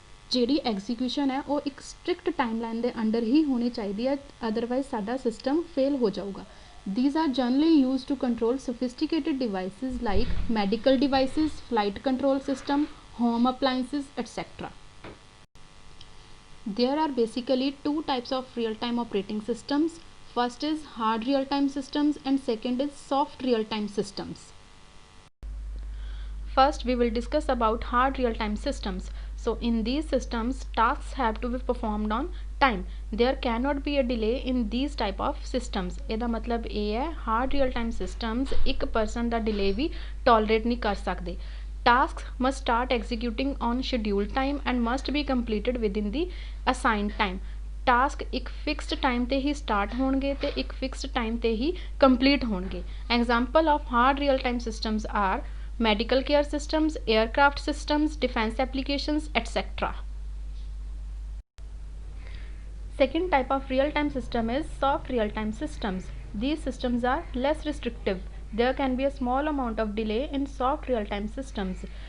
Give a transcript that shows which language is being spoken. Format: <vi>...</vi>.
<pa>ਜਿਹੜੀ ਐਗਜ਼ੀਕਿਊਸ਼ਨ ਹੈ ਉਹ ਇੱਕ ਸਟ੍ਰਿਕਟ ਟਾਈਮਲਾਈਨ ਦੇ ਅੰਡਰ ਹੀ ਹੋਣੀ ਚਾਹੀਦੀ ਹੈ, ਅਦਰਵਾਈਜ਼ ਸਾਡਾ ਸਿਸਟਮ ਫੇਲ ਹੋ ਜਾਊਗਾ।</pa> <en>These are generally used to control sophisticated devices like medical devices, flight control system, home appliances, etc. There are basically two types of real-time operating systems. First is hard real-time systems and second is soft real-time systems. First we will discuss about hard real-time systems. So in these systems tasks have to be performed on time. There cannot be a delay in these type of systems.</en> <pa>ਇਹਦਾ ਮਤਲਬ ਇਹ ਹੈ hard real time systems ਇੱਕ person ਦਾ delay ਵੀ tolerate ਨਹੀਂ ਕਰ ਸਕਦੇ.</pa> <en>Tasks must start executing on scheduled time and must be completed within the assigned time.</en> <pa>Task ਇੱਕ fixed time ਤੇ ਹੀ ਸਟਾਰਟ ਹੋਣਗੇ ਤੇ ਇੱਕ ਫਿਕਸਡ ਟਾਈਮ ਤੇ ਹੀ ਕੰਪਲੀਟ ਹੋਣਗੇ.</pa> <en>Example of hard real time systems are medical care systems, aircraft systems, defense applications, etc. Second type of real-time system is soft real-time systems. These systems are less restrictive. There can be a small amount of delay in soft real-time systems.</en>